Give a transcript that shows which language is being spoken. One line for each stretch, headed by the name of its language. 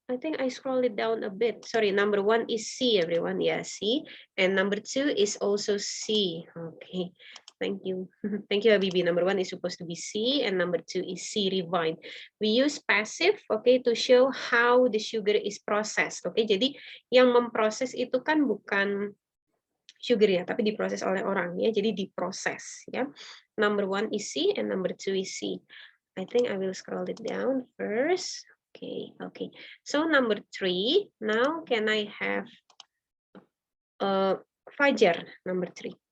English: I think I scrolled it down a bit. Sorry, number 1 is C, everyone. Yeah, C. And number 2 is also C. Okay, thank you. Thank you, Habibi. Number 1 is supposed to be C, and number 2 is C, refine. We use passive, okay, to show how the sugar is processed.
Indonesian: Okay, jadi yang memproses itu kan bukan sugar ya, tapi diproses oleh orang ya. Jadi diproses ya.
English: Number 1 is C, and number 2 is C. I think I will scroll it down first. Okay. So number 3. Now can I have Fajar, number 3?